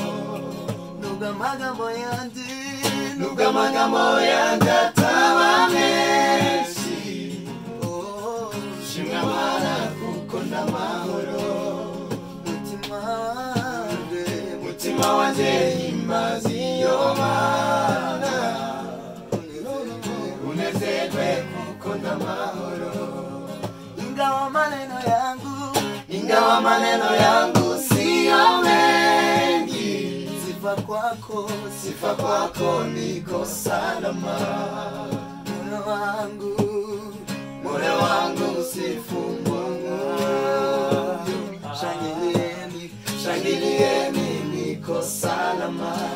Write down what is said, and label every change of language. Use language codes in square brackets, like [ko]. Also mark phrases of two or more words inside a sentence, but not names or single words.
[rw] Nubwo amagambo yanjye ataba menshi shimwa Mana kuko ndamahoro mutima wanje himbaza iyo Mana unezerwe kuko ndamahoro. [sw] Ingawa maneno yangu siyo mengi, sifa kwako niko salama. Moyo wangu msifu Mungu, shangilieni niko salama.